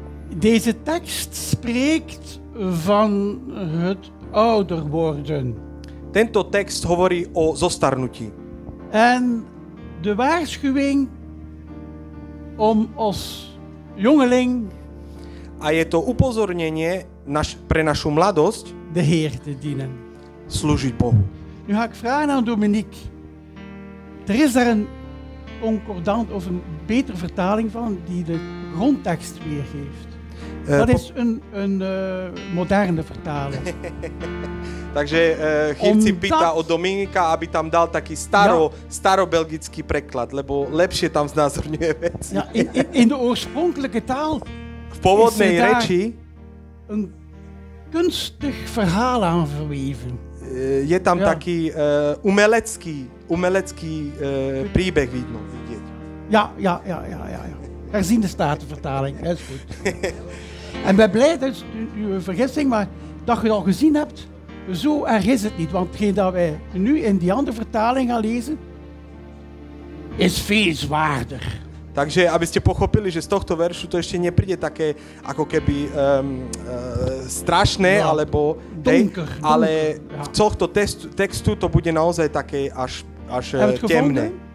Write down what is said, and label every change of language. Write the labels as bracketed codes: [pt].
[nl] Deze tekst spreekt van het ouder worden. [sk] Tento text hovorí o zostarnutí. [nl] En de waarschuwing om als jongeling [sk] a je to upozornenie pre našu mladosť [nl] de Heer te dienen. [sk] Slúžiť Bohu. [nl] Nu ga ik vragen aan Dominique. Er is daar een concordant of een betere vertaling van die de grondtekst weergeeft. Dat is een moderne vertaling. [sk] Takže Chivci pýta od Dominika, aby tam dal taký starobelgický preklad, lebo lepšie tam znázorňuje veci. [nl] Ja, in de oorspronkelijke taal [sk] v pôvodnej reči [nl] een kunstig verhaal aan verweven. [sk] Je tam taký umelecký príbeh vidieť. [nl] Ja. Herzien de Statenvertaling, dat is goed. En ben blij, dat is uw vergissing, maar dat je het al gezien hebt, zo erg is het niet. Want hetgeen dat wij nu in die andere vertaling gaan lezen, is veel zwaarder. [sk] Takže, aby ste pochopili, že z tohto veršu to ešte nepríde také ako keby strašné, alebo [nl] donker, [sk] ale v tohto textu to bude naozaj také až temné.